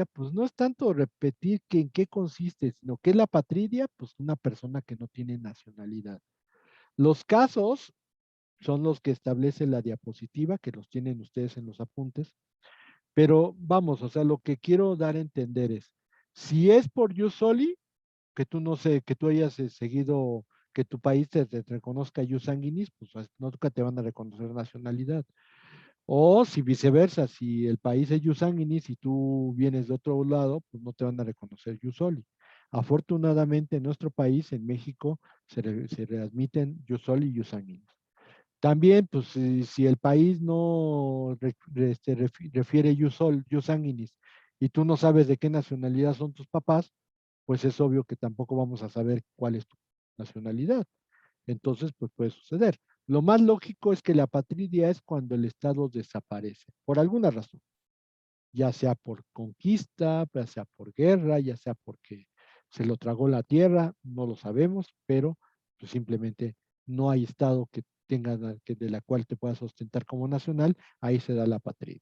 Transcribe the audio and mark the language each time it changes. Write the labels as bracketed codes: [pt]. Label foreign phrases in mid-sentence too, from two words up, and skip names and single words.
[es] Pues no es tanto repetir que en qué consiste, sino que es la patria, pues una persona que no tiene nacionalidad. Los casos son los que establece la diapositiva, que los tienen ustedes en los apuntes, pero vamos, o sea, lo que quiero dar a entender es, si es por [la] jus soli, [es] que tú no sé, que tú hayas seguido, que tu país te reconozca [la] jus sanguinis, [es] pues nunca te van a reconocer nacionalidad. O si viceversa, si el país es [la] jus sanguinis [es] y tú vienes de otro lado, pues no te van a reconocer [la] jus soli. [es] Afortunadamente en nuestro país, en México, se readmiten [la] jus soli [es] y [la] jus sanguinis. [es] También, pues, si el país no refiere [la] jus sanguinis [es] y tú no sabes de qué nacionalidad son tus papás, pues es obvio que tampoco vamos a saber cuál es tu nacionalidad. Entonces, pues puede suceder. Lo más lógico es que la patria es cuando el Estado desaparece, por alguna razón, ya sea por conquista, ya sea por guerra, ya sea porque se lo tragó la tierra, no lo sabemos, pero pues, simplemente no hay Estado que tenga, que de la cual te puedas sustentar como nacional, ahí se da la patria.